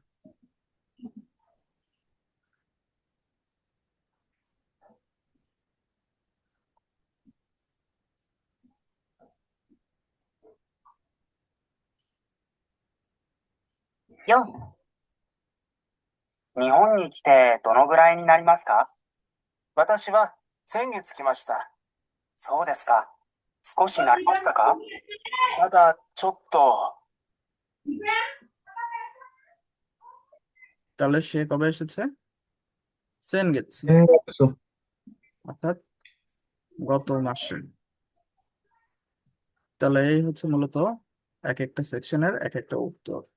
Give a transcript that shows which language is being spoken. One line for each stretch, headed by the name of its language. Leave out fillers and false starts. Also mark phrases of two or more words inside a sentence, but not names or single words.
Japanese: 4、日本に来てどのぐらいになりますか？私は先月来ました。そうですか。少し慣れましたか？まだちょっと。
Bangla: তাহলে সে কবে এসেছে? সেন গেছে, সেনগেৎসু। অর্থাৎ গত মাসে। তাহলে এই হচ্ছে মূলত এক একটা সেকশনের এক একটা উত্তর।